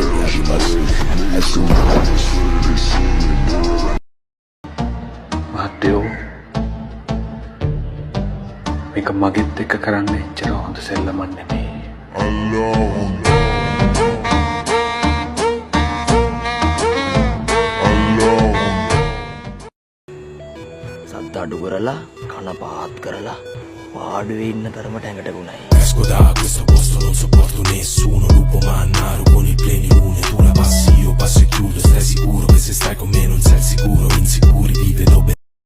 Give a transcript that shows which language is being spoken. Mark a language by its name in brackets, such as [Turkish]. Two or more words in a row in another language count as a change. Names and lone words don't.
[Sinhala] මහත්තයෝ මේක මගෙත් එක්ක කරන්න එච්චර හොඳ සෙල්ලමක් නෙමෙයි. සද්ද අඩු කරලා කන පාත් කරලා වාඩුවේ ඉන්න තරමට ඇඟට ගුණයි. [Italian] Esco da questo posto, non sopporto nessuno. Lupo mannaro con i pleni lune. Tu la passi, io passo e chiudo. Stai sicuro che se stai con me non sei sicuro. Insicuri vive dove